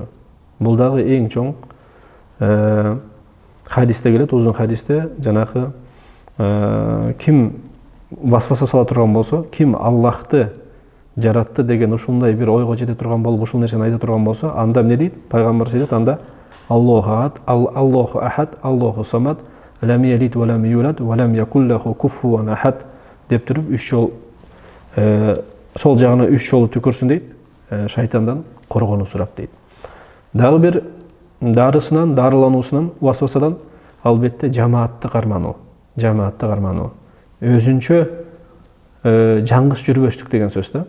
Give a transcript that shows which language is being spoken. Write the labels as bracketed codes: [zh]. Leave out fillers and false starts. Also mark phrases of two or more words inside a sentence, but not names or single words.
[ky] Бул дагы эң чоң хадисте келет, узун хадисте, жанагы ким васваса сала турган болсо, ким Аллахты жаратты деген ушундай бир ойго жете турган болуп, ушул нерсени айта турган болсо, анда эмне дейт? Пайгамбар айтат, анда [ar] الله أحد الله الصمد لم يلد ولم يولد ولم يكن له كفوا أحد [ky] деп туруп 3 жол сол жагына 3 жолу түкүрсүн дейт, шайтандан коргонуу сурап дейт. Дагы бир дарысынан, дарылануусунан, васвасадан албетте жамаатты кармануу. Жамаатты кармануу. Өзүнчө жаңгыс жүрбөштүк деген сөз да.